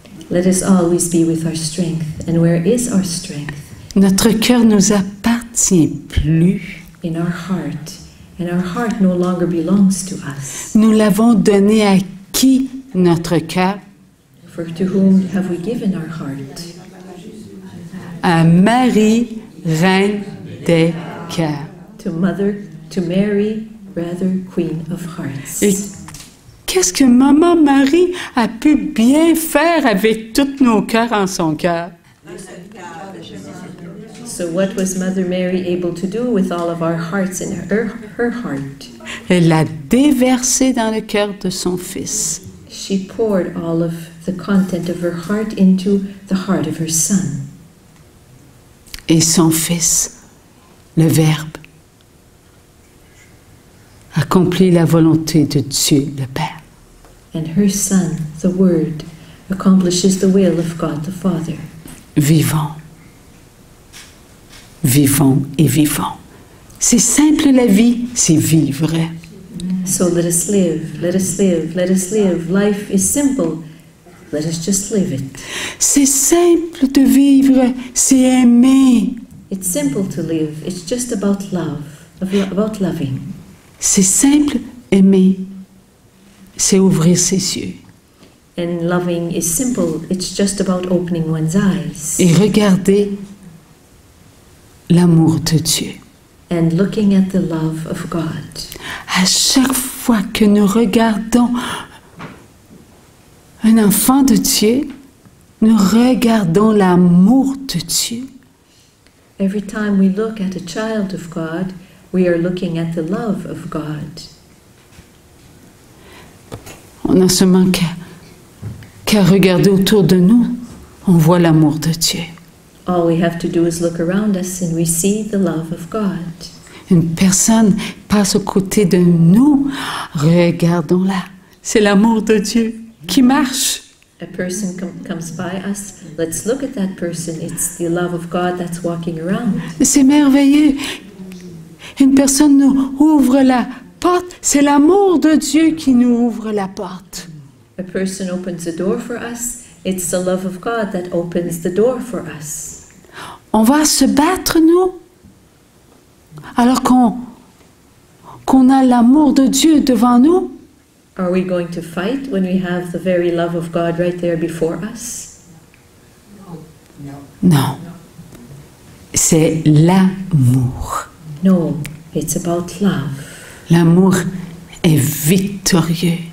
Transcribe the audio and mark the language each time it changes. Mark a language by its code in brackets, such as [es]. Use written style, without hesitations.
[en] Let us always be with our strength. And where is our strength? [fr] Notre cœur nous appartient plus. [en] In our heart. And our heart no longer belongs to us. [fr] Nous l'avons donné à qui, notre cœur? [en] For to whom have we given our heart? [fr] À Marie, reine des cœurs. [en] To Mary, rather, Queen of Hearts. [fr] Et qu'est-ce que Maman Marie a pu bien faire avec tous nos cœurs en son cœur? [en] So what was Mother Mary able to do with all of our hearts in her heart? [fr] Elle l'a déversé dans le cœur de son fils. [en] She poured all of the content of her heart into the heart of her son. [fr] Et son fils, le Verbe, accomplit la volonté de Dieu, le Père. [en] And her son, the Word, accomplishes the will of God the Father. [fr] Vivons. Vivons et vivons. C'est simple la vie, c'est vivre. [en] So let us live, let us live, let us live. Life is simple. Let us just live it. [fr] C'est simple de vivre, c'est aimer. [en] It's simple to live. It's just about love, about loving. [fr] C'est simple, aimer, c'est ouvrir ses yeux [en] And loving is simple. It's just about opening one's eyes [fr] et regarder l'amour de Dieu. [en] and looking at the love of God. [fr] À chaque fois que nous regardons un enfant de Dieu, nous regardons l'amour de Dieu. [en] Every time we look at a child of God, we are looking at the love of God. [fr] On a seulement qu'à regarder autour de nous, on voit l'amour de Dieu. [en] All we have to do is look around us and we see the love of God. [fr] Une personne passe aux côtés de nous, regardons-la. C'est l'amour de Dieu qui marche. [en] A person comes by us, let's look at that person. It's the love of God that's walking around. [fr] C'est merveilleux. Une personne nous ouvre la porte, c'est l'amour de Dieu qui nous ouvre la porte. [en] A person opens the door for us, it's the love of God that opens the door for us. [fr] On va se battre, nous, alors qu'on a l'amour de Dieu devant nous. [en] Are we going to fight when we have the very love of God right there before us? [fr] Non. C'est l'amour. [en] No, it's about love. [fr] L'amour est victorieux.